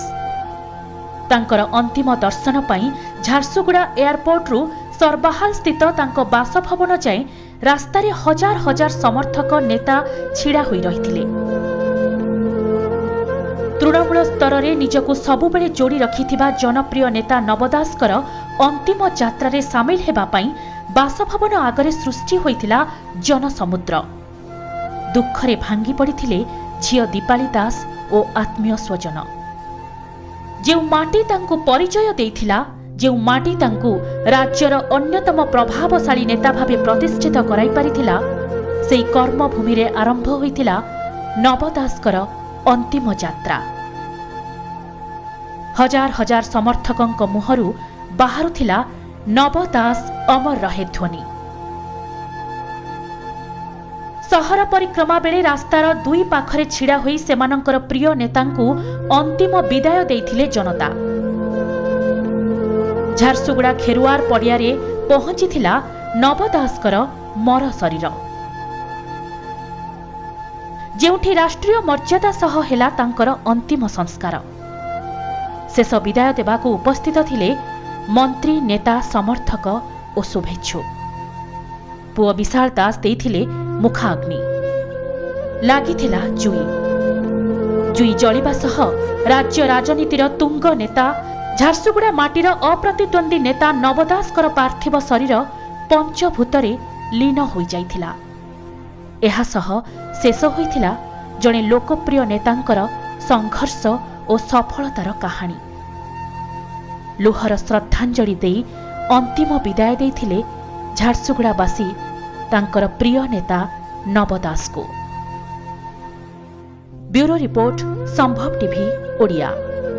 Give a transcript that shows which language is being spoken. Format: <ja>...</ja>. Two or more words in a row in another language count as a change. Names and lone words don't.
<or>ତାଙ୍କର ଅନ୍ତିମ ଦର୍ଶନ ପାଇଁ ଝାରସୁଗୁଡ଼ା ଏୟାରପୋର୍ଟ ରୁ ସରବାହାଲ ସ୍ଥିତ ତାଙ୍କ ବାସଭବନ ଯାଏ ରାସ୍ତାର ହଜାର ହଜାର ସମର୍ଥକ ନେତା ଛିଡ଼ା ହୋଇ ରହିଥିଲେ। ତୃଣମୂଳ ସ୍ତର ରେ ନିଜକୁ ସବୁବେଳେ ଯୋଡ଼ି ରଖିଥିବା ଜନପ୍ରିୟ ନେତା ନବଦାସଙ୍କର ଅନ୍ତିମ ଯାତ୍ରା ରେ ସାମିଲ ହେବା ପାଇଁ ବାସଭବନ ଆଗରେ ସୃଷ୍ଟି ହୋଇଥିଲା ଜନସମୁଦ୍ର। ଦୁଃଖରେ ଭାଙ୍ଗି ପଡ଼ିଥିଲେ ଝିଅ ଦୀପାଳି ଦାସ ଓ ଆତ୍ମୀୟ ସ୍ୱଜନ। ଯୋ ମାଟି ତାଙ୍କୁ ପରିଚୟ ଦେଇଥିଲା, ଯୋ ମାଟି ତାଙ୍କୁ ରାଜ୍ୟର ଅନ୍ୟତମ ପ୍ରଭାବଶାଳୀ ନେତା ଭାବେ ପ୍ରତିଷ୍ଠିତ କରାଇ ପାରିଥିଲା, ସେଇ କର୍ମଭୂମି ରେ ଆରମ୍ଭ ହୋଇଥିଲା ନବଦାସଙ୍କର ଅନ୍ତିମ ଯାତ୍ରା। ହଜାର ହଜାର ସମର୍ଥକଙ୍କ ମୁହଁରୁ ବାହାରୁଥିଲା ନବଦାସ ଅମର ରହେ ଧ୍ୱନି। ସହର ପରିକ୍ରମା ବେଳେ ରାସ୍ତାର ଦୁଇ ପାଖରେ ଛିଡ଼ା ହୋଇ ସେମାନଙ୍କର ପ୍ରିୟ ନେତାଙ୍କୁ ଅନ୍ତିମ ବିଦାୟ ଦେଇଥିଲେ ଜନତା। ଝାରସୁଗୁଡ଼ା ଖେରୁଆର ପଡ଼ିଆରେ ପହଞ୍ଚିଥିଲା ନବଦାସଙ୍କର ମର ଶରୀର। ଯେଉଁଠି ରାଷ୍ଟ୍ରୀୟ ମର୍ଯ୍ୟାଦା ସହ ହେଲା ତାଙ୍କର ଅନ୍ତିମ ସଂସ୍କାର। ଶେଷ ବିଦାୟ ଦେବାକୁ ଉପସ୍ଥିତ ଥିଲେ ମନ୍ତ୍ରୀ, ନେତା, ସମର୍ଥକ ଓ ଶୁଭେଚ୍ଛୁ। ପୁଅ ବିଶାଳ ଦାସ ଦେଇଥିଲେ ମୁଖାଗ୍ନି। ଲାଗିଥିଲା ଜୁଇ ଜଳିବା ସହ ରାଜ୍ୟ ରାଜନୀତିର ତୁଙ୍ଗ ନେତା, ଝାରସୁଗୁଡ଼ା ମାଟିର ଅପ୍ରତିଦ୍ୱନ୍ଦ୍ୱୀ ନେତା ନବଦାସଙ୍କର ପାର୍ଥିବ ଶରୀର ପଞ୍ଚଭୂତରେ ଲୀନ ହୋଇ ଯାଇଥିଲା। ଏହା ସହ ଶେଷ ହୋଇଥିଲା ଜଣେ ଲୋକପ୍ରିୟ ନେତାଙ୍କର ସଂଘର୍ଷ ଓ ସଫଳତାର କାହାଣୀ। ଲୁହର ଶ୍ରଦ୍ଧାଞ୍ଜଳି ଦେଇ ଅନ୍ତିମ ବିଦାୟ ଦେଇଥିଲେ ଝାରସୁଗୁଡ଼ାବାସୀ ତାଙ୍କର ପ୍ରିୟ ନେତା ନବଦାସ କୁ।</or> <en>bureau report</en> <or>संभव टीवी ओडिया।</or>